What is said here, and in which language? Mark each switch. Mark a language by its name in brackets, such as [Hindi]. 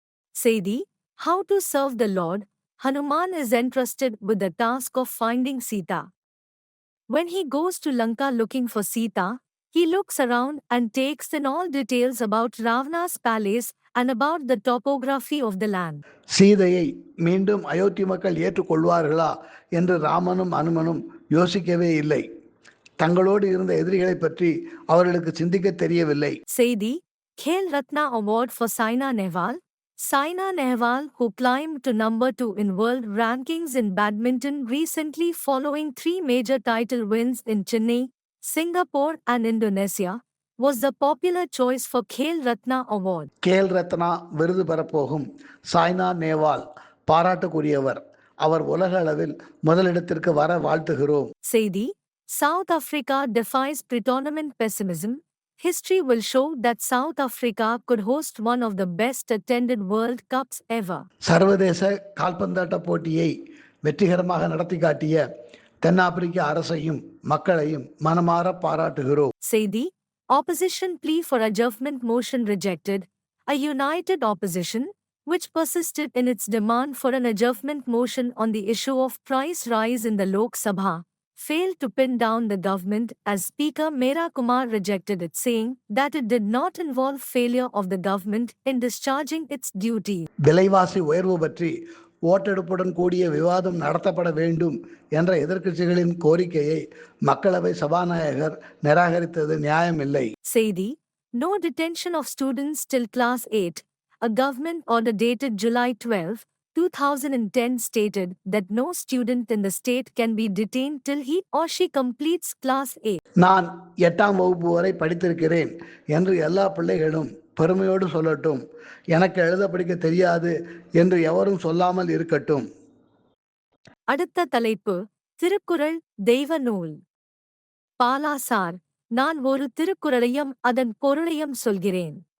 [English] செய்தி: How to serve the Lord. Hanuman is entrusted with the task of finding Sita. When he goes to Lanka looking for Sita, he looks around and takes in all details about Ravana's palace and about the topography of the land. [Tamil] சீதையை மீண்டும் அயோத்தி மக்கள் ஏற்றுக்கொள்வார்களா என்று ராமனும் அனுமனும் யோசிக்கவே இல்லை. தங்களோடு இருந்த எதிரிகளை பற்றி அவர்களுக்கு சிந்திக்க தெரியவில்லை. [English] செய்தி: Khel Ratna Award for Saina Nehwal. Saina Nehwal, who climbed to number 2 in world rankings in badminton recently following 3 major title wins in Chennai, Singapore and Indonesia, was the popular choice for Khel Ratna Award. [Tamil] Khel Ratna விருது பெறப்போகும் சாய்னா நேவால் பாராட்டுக்குரியவர். அவர் உலக அளவில் முதலிடத்திற்கு வர வாழ்த்துகிறோம். [English] செய்தி: South Africa defies pre-tournament pessimism. History will show that South Africa could host one of the best attended World Cups ever. [Tamil] சர்வதேச கால்பந்தாட்ட போட்டியை வெற்றிகரமாக நடத்தி காட்டிய தென்னாப்பிரிக்க அரசையும் மக்களையும் மனமாற பாராட்டுகிறோம். [English] செய்தி: Opposition plea for adjournment motion rejected. A united opposition, which persisted in its demand for an adjournment motion on the issue of price rise in the Lok Sabha, failed to pin down the government as Speaker Mera Kumar rejected it, saying that it did not involve failure of the government in discharging its duty. [Tamil] விலைவாசி உயர்வு பற்றி ஓட்டெடுப்புடன் கூடிய விவாதம் நடத்தப்பட வேண்டும் என்ற எதிர்க்கட்சிகளின் கோரிக்கையை மக்களவை சபாநாயகர் நிராகரித்தது நியாயமில்லை. [English] செய்தி: No detention of students till class 8. A government order dated July 12, 2010 stated that no student in the state can be detained till he or she completes class 8. [Tamil] நான் 8ஆம் வகுப்பு வரை படித்திருக்கிறேன் என்று எல்லா பிள்ளைகளும் பெருமையோடு சொல்லட்டும். எனக்கு எழுத படிக்க தெரியாது என்று எவரும் சொல்லாமல் இருக்கட்டும். அடுத்த தலைப்பு: திருக்குறள் தெய்வ நூல். பாலா சார், நான் ஒரு திருக்குறளையும் அதன் பொருளையும் சொல்கிறேன்.